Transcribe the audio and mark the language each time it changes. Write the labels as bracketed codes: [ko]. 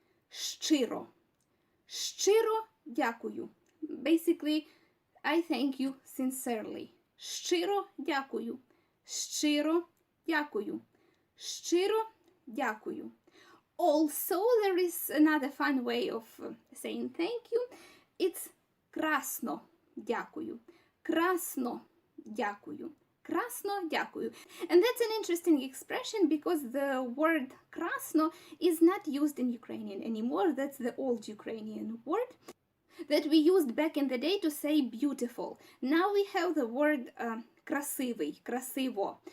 [uk] Щиро. Щиро дякую. [en] Basically, I thank you sincerely. [uk] Щиро дякую. Щиро дякую. Щиро дякую. [en] Also, there is another fun way of saying thank you. It's [uk] красно дякую. Красно дякую. Красно дякую. [en] And that's an interesting expression because the word красно is not used in Ukrainian anymore. That's the old Ukrainian word. that we used back in the day to say beautiful. Now we have the word красивый, красиво.